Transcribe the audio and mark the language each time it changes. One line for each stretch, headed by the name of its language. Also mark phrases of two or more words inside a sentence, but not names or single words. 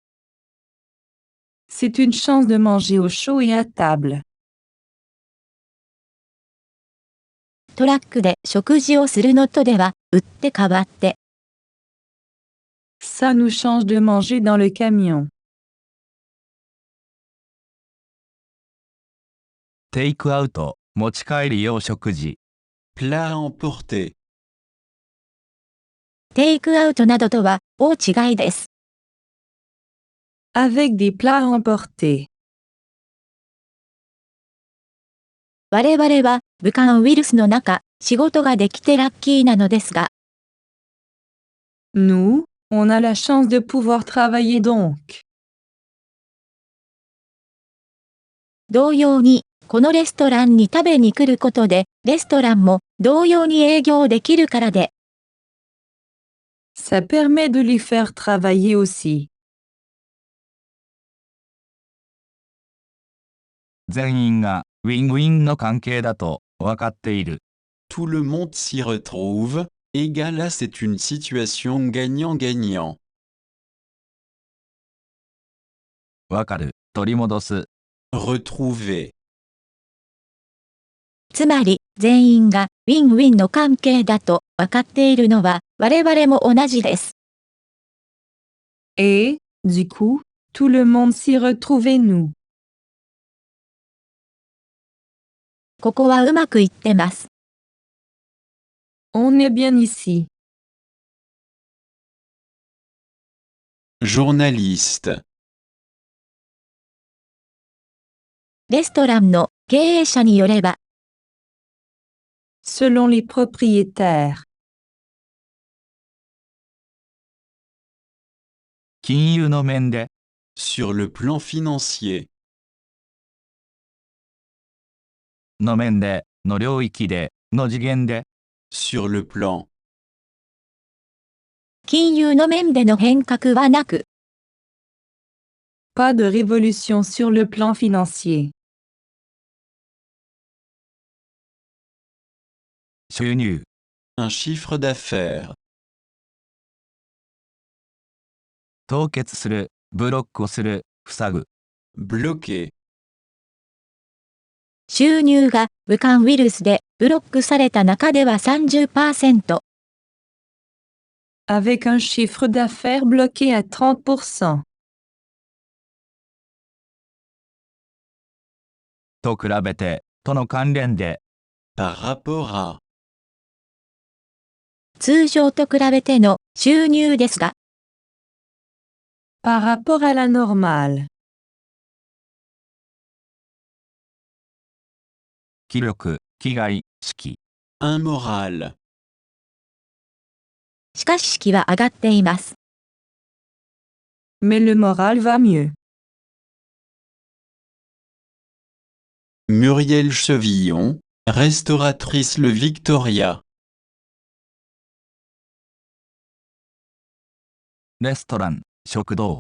French: C'est une chance de manger au chaud et à table.
Japanese: トラックで食事をするのとでは、打って変わって、
French: Ça nous change de manger dans le camion.
Japanese: テイクアウト、持ち帰り用食事。
French: Plat à emporter.
Japanese: テイクアウトなどとは大違いです。
French: Avec des plats à emporter.
Japanese: 我々は武漢ウイルスの中、仕事ができてラッキーなのですが、
French: Nous, on a la chance de pouvoir travailler donc.
Japanese: 同様に、このレストランに食べに来ることで、レストランも同様に営業できるからで、
French: Ça permet de les faire travailler aussi.
Japanese: 全員がウィンウィンの関係だと分かっている。
French: Tout le monde s'y retrouve, et là c'est une situation gagnant-gagnant.
Japanese: 分かる、取り戻す。
French: Retrouver.
Japanese: つまり、全員がウィンウィンの関係だと分かっているのは我々も同じです。
French: Et, du coup, tout le monde s'y retrouve et nous.
Japanese: ここはうまくいってます。
French: On est bien ici. Journaliste.
Japanese: レストランの経営者によれば、
French: Selon les propriétaires.
Japanese: 金融の面で、
French: Sur le plan financier.
Japanese: の面で、の領域で、の次元で。
French: Sur le plan.
Japanese: 金融の面での変革はなく、
French: Pas de révolution sur le plan financier.
Japanese: 収入、
French: un chiffre d'affaires,
Japanese: 凍結する、ブロックをする、塞ぐ。
French: bloquer,
Japanese: 収入が武漢ウイルスでブロックされた中では30%。
French: Avec un chiffre d'affaires bloqué à 30%.
Japanese: と比べて、との関連で、
French: par rapport à,
Japanese: 通常と比べての収入ですが、
French: Par rapport à la normale.
Japanese: 気力、気概、士気。
French: un moral,
Japanese: しかし士気は上がっています。
French: Mais le moral va mieux. Muriel Chevillon, restauratrice Le Victoria,
Japanese: レストラン、食堂。